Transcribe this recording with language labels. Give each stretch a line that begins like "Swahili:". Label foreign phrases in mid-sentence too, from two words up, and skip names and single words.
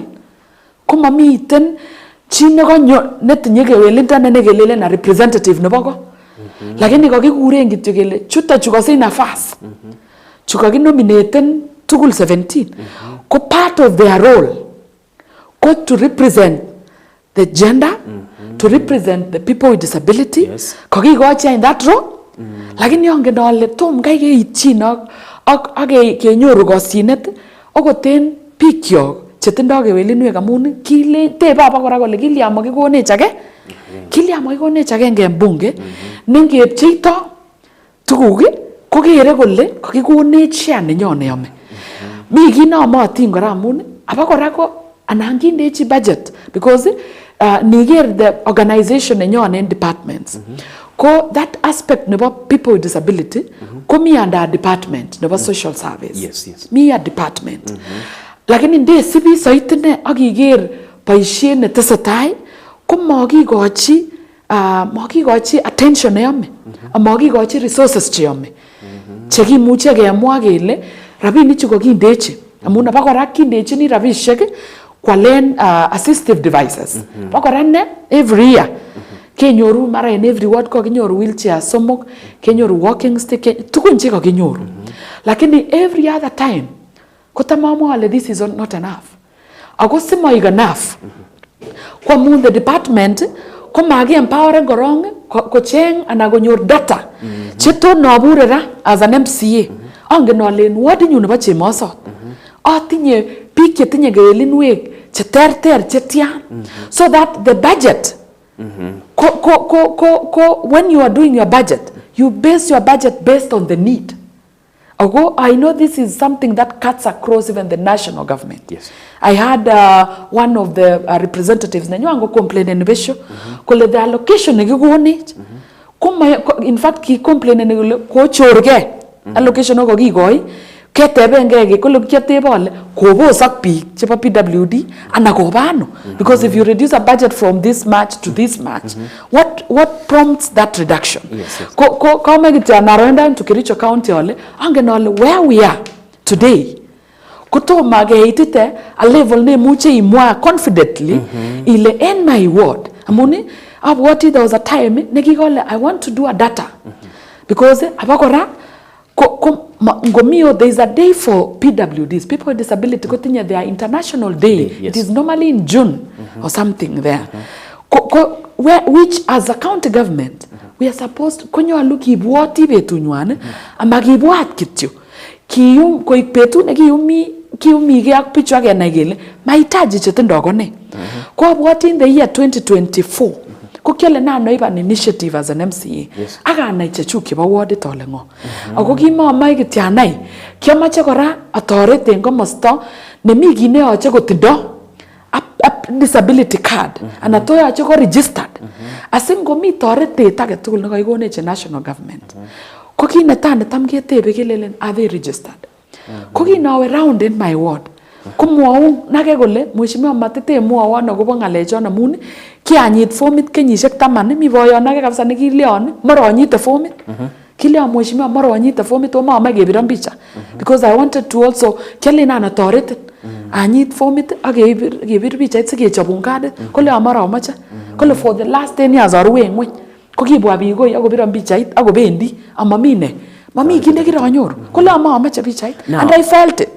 Kalenjin: Ko mamiten chi netinye kewelindo nekelelen a representative nebo ko. Lakini kakikuren kityo kele chuto chu kasich nafas. Chu kakinominaten tugul 17.
English: Ko part of their role ko to represent the gender, to represent the people with disability. Kakikochi in that role.
Kalenjin: Lakini yongen ale tom kai keitchin ak kenyoru kosyinet okoten bikyok chetindo kewelinwek amun tebe abakora kole kilya makikonech age. Kilya makikonech agenge en bunge nengepcheito tuguk kokere kole kakikonech share nenyone yome. Mi kit nomotin kora amun abakora ko anan kindechi budget because niger
English: the organization
Kalenjin: nenyone en departments.
English: Ko that aspect nebo people with disability
Kalenjin: ko mi
English: under department nebo social service.
Kalenjin: Mi a department. Lakini nde sibi soitine akiker boisiet netesetai ko makikochi attention neyome. Makikochi resources cheyome. Chekimuche kemwa kele rabinichu kokindechi. Amun abakora kindechini rabishek kwalen
English: assistive devices.
Kalenjin: Abakora ne
English: every year
Kalenjin: kenyoru mara en
English: every ward
Kalenjin: ko kinyoru wheelchair somok, kenyoru
English: walking stick,
Kalenjin: tukun che kakinyoru. Lakini
English: every other time
Kalenjin: kotamamwa ale
English: this is not enough.
Kalenjin: Ako simoik enough. Kwa amun
English: the department
Kalenjin: ko magi empowering korong kocheng ana konyor data cheto nabure ra
English: as an MCA.
Kalenjin: Angen ale en ward nyu nebo Chemosot atinye biik chetinye kewelinwek cheterter chetian
English: so that the budget when you are doing your budget, you base your budget based on the need. I know this is something that cuts across even the national government. Yes. I had one of the representatives nanyo complain
Kalenjin: in besho kole
English: the allocation nekikonech in fact ki complain
Kalenjin: ne ko chorge
English: allocation
Kalenjin: ko kikoi ketebengege kole kiatebe ale kobosak biik chebo PWD ana kobano
English: because if you reduce a budget from this much to this much what prompts that reduction? Ko make it narrow to Kericho County
Kalenjin: ole angen ole
English: where we are today
Kalenjin: kutoma geitite
English: a level
Kalenjin: ne muche imwa
English: confidently ile in my ward
Kalenjin: amuni abwati
English: there was a time nekikole I want to do a data because
Kalenjin: abakora ngomio
English: there is a day for PWDs, people with disability, kotinya their international day. Yes. It is normally in June or something there. Which as a county government, we are supposed to
Kalenjin: konyo aluki ibwati betu nywane, amagibwat kityo. Kiyum koik betu ne kiyumi ge ak pichu age na gele, mahitaji chetindo kone.
English: Ko abwati in the year 2024,
Kalenjin: ko kiale na noiba
English: an initiative as an MCA.
Kalenjin: Aga na chechu kiba ward tole ngo. Ako kimamai kityanai. Kiamache kora atoret en komosto nemi gine yoche kotindo
English: disability card
Kalenjin: ana to yoche ko registered. Asin komi toretet age tugul ne kaikonech
English: national government.
Kalenjin: Ko kineta tam ketebe kelelen
English: are they registered?
Kalenjin: Ko kinawe
English: round in my ward.
Kalenjin: Kumwau nake kole mheshimiwa matete mwawon akobo ngalechon amun kianyit formit kenyisiek 10 mi boyon nake kabisa nekilion maronyite formit kilion mheshimiwa maronyite formit o mama kebiron picha
English: because I wanted to also
Kalenjin: kelina atoret anyit formit ak kebir pichait sikechobun card kole amara amache kole
English: for the last 10 years
Kalenjin: arue ngweny ko kibwa biik koi akobiron pichait akobendi amamine mami kinde kironyoru kole amache pichait
English: and I felt it.